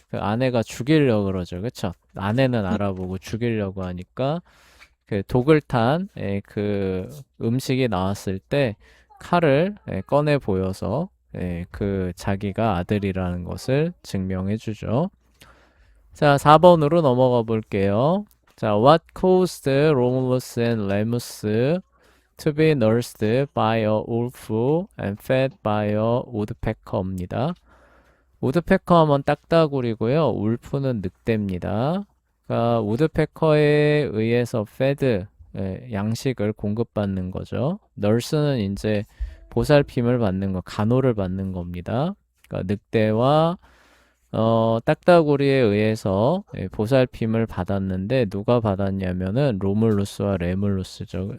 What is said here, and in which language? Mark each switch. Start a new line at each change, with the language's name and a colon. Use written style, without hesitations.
Korean: 그 아내가 죽이려고 그러죠, 그쵸? 아내는 알아보고 죽이려고 하니까 그 독을 탄 그 음식이 나왔을 때 칼을 꺼내 보여서 그 자기가 아들이라는 것을 증명해 주죠. 자, 4번으로 넘어가 볼게요.
English: 자, what caused Romulus and Remus to be nursed by a wolf and fed by a woodpecker입니다.
Korean: 우드페커 하면 딱따구리고요. 울프는 늑대입니다. 그러니까 우드페커에 의해서 페드 양식을 공급받는 거죠. 널스는 이제 보살핌을 받는 거, 간호를 받는 겁니다. 그러니까 늑대와 딱따구리에 의해서 보살핌을 받았는데 누가 받았냐면은 로물루스와 레물루스죠.